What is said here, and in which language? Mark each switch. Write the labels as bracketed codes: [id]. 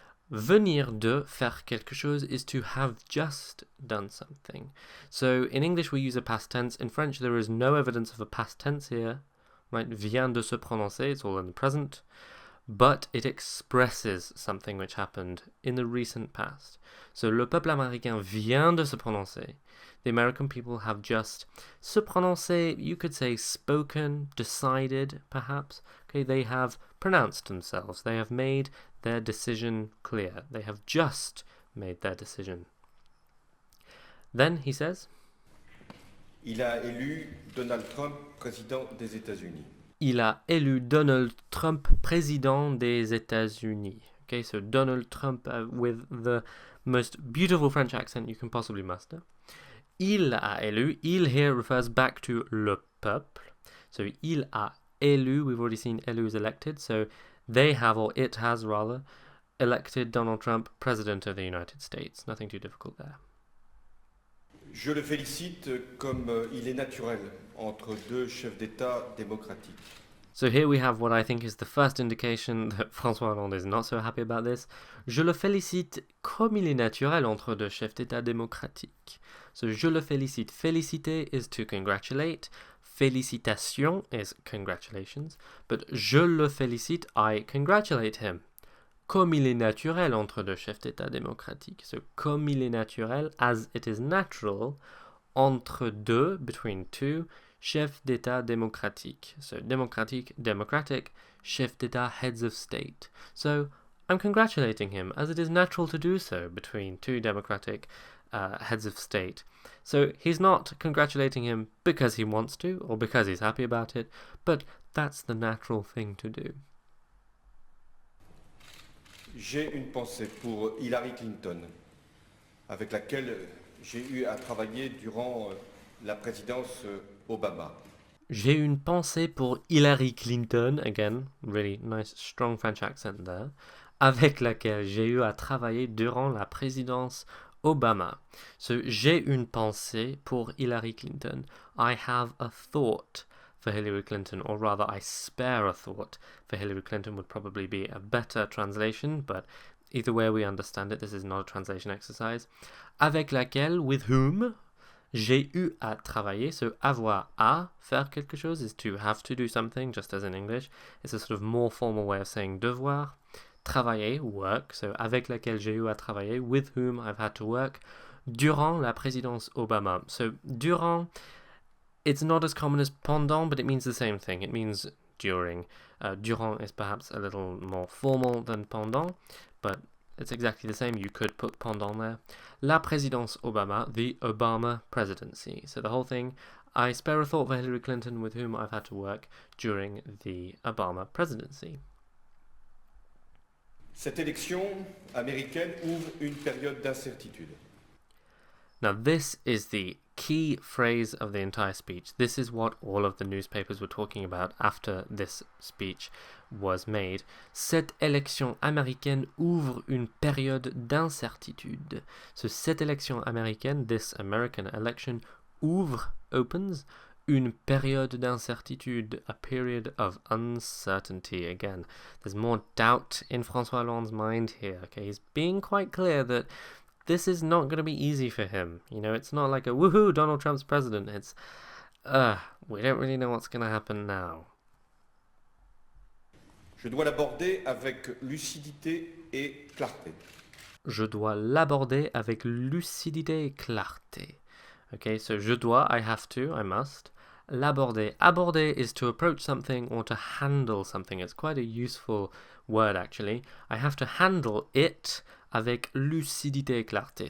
[fr] Venir de, faire quelque chose, [en] is to have just done something. So in English we use a past tense. In French there is no evidence of a past tense here. Right, [fr] vient de se prononcer, [en] it's all in the present, but it expresses something which happened in the recent past. [fr] So, le peuple américain vient de se prononcer. [en] The American people have just [fr] se prononcer, [en] you could say spoken, decided, perhaps. Okay, they have pronounced themselves. They have made their decision clear. They have just made their decision. Then he says, [fr] Il a élu Donald Trump président des États-Unis. Il a élu Donald Trump président des États-Unis. [en] Okay, so Donald Trump with the most beautiful French accent you can possibly muster. [fr] Il a élu. [en] Il here refers back to le peuple. So [fr] il a élu. [en] We've already seen élu is elected. So they have, or it has rather, elected Donald Trump president of the United States. Nothing too difficult there. [fr] Je le félicite comme il est naturel entre deux chefs d'État démocratiques. [en] So here we have what I think is the first indication that François Hollande is not so happy about this. [fr] Je le félicite comme il est naturel entre deux chefs d'État démocratiques. So je le félicite. [en] Féliciter is to congratulate. Félicitation is congratulations. But [fr] je le félicite, [en] I congratulate him. [fr] Comme il est naturel entre deux chefs d'État démocratiques. [en] So, [fr] comme il est naturel, [en] as it is natural, [fr] entre deux, [en] between two, [fr] chefs d'État démocratiques. [en] So, démocratique, democratic, chefs d'État, heads of state. So, I'm congratulating him, as it is natural to do so between two democratic heads of state. So, he's not congratulating him because he wants to, or because he's happy about it, but that's the natural thing to do. [fr] J'ai une pensée pour Hillary Clinton, avec laquelle j'ai eu à travailler durant la présidence Obama. J'ai une pensée pour Hillary Clinton, [en] again, really nice, strong French accent there, [fr] avec laquelle j'ai eu à travailler durant la présidence Obama. So, j'ai une pensée pour Hillary Clinton. [en] I have a thought for Hillary Clinton, or rather I spare a thought for Hillary Clinton would probably be a better translation, but either way we understand it, this is not a translation exercise. [fr] Avec laquelle, [en] with whom, [fr] j'ai eu à travailler. [en] So [fr] avoir à, faire quelque chose, [en] is to have to do something, just as in English. It's a sort of more formal way of saying devoir. Travailler, work, so [fr] avec laquelle j'ai eu à travailler, [en] with whom I've had to work, [fr] durant la présidence Obama. [en] So durant, it's not as common as pendant, but it means the same thing. It means during. Durant is perhaps a little more formal than pendant, but it's exactly the same. You could put pendant there. [fr] La présidence Obama, [en] the Obama presidency. So the whole thing, I spare a thought for Hillary Clinton with whom I've had to work during the Obama presidency. [fr] Cette élection américaine ouvre une période d'incertitude. [en] Now this is the key phrase of the entire speech. This is what all of the newspapers were talking about after this speech was made. [fr] Cette élection américaine ouvre une période d'incertitude. [en] So [fr] cette élection américaine, [en] this American election, opens, [fr] une période d'incertitude, [en] a period of uncertainty. Again, there's more doubt in François Hollande's mind here. Okay, he's being quite clear that this is not going to be easy for him. You know, it's not like a woohoo, Donald Trump's president. It's, we don't really know what's going to happen now. [fr] Je dois l'aborder avec lucidité et clarté. Je dois l'aborder avec lucidité et clarté. [en] Okay, so [fr] je dois, [en] I have to, I must. [fr] L'aborder. [en] Aborder is to approach something or to handle something. It's quite a useful word, actually. I have to handle it [fr] avec lucidité et clarté.